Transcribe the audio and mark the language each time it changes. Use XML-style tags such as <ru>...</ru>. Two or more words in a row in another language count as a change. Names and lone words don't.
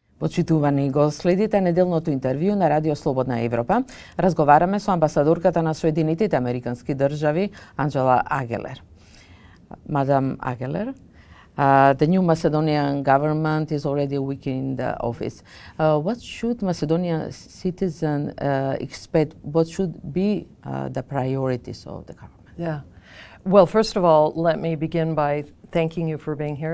<mk>Почитувани го следите неделното интервју на Радио Слободна Европа. Разговараме со амбасадорката на Соединетите американски држави Анџела Агелер.</mk> <en>Madam Agелер, the new Macedonian government is already a week in the office. What should Macedonian citizens expect? What should be the priorities of the government? Yeah. Well, first of all, let me begin by thanking you for being here.</en>